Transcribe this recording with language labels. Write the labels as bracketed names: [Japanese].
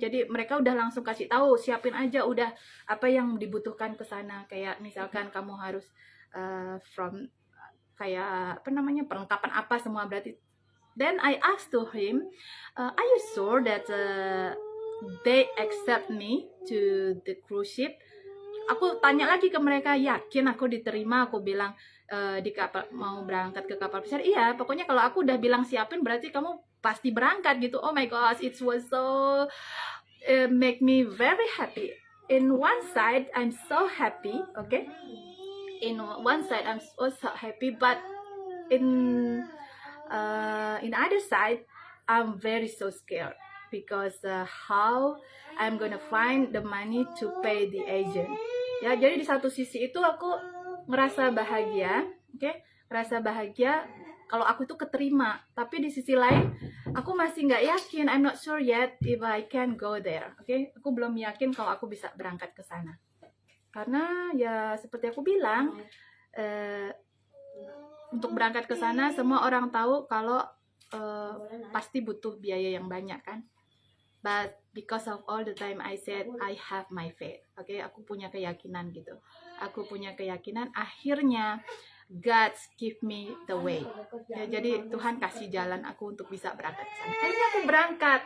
[Indonesian] Jadi mereka udah langsung kasih tahu, siapin aja udah apa yang dibutuhkan ke sana, kayak misalkan kamu harus perlengkapan apa semua berarti. [English] Then I asked to him, are you sure that they accept me to the cruise ship? [Indonesian] Aku tanya lagi ke mereka, yakin aku diterima? Aku bilang di kapal, mau berangkat ke kapal besar. Iya, pokoknya kalau aku udah bilang siapin berarti kamu pasti berangkat gitu. [English] Oh my gosh, it was so make me very happy. In one side I'm so happy, okay? In one side I'm so happy, but in other side I'm very so scared because how I'm gonna find the money to pay the agent. [Indonesian] Ya, jadi di satu sisi itu aku ngerasa bahagia, okay? Ngerasa bahagia kalau aku itu keterima. Tapi di sisi lain aku masih nggak yakin. [English] I'm not sure yet if I can go there, okay? [Indonesian] Aku belum yakin kalau aku bisa berangkat ke sana. Karena ya seperti aku bilang, untuk berangkat ke sana semua orang tahu kalau pasti butuh biaya yang banyak kan. [English] But because of all the time I said I have my faith, okay? [Indonesian] Aku punya keyakinan gitu. Aku punya keyakinan, akhirnya God give me the way. Ya, jadi Tuhan kasih jalan aku untuk bisa berangkat ke sana. Akhirnya aku berangkat.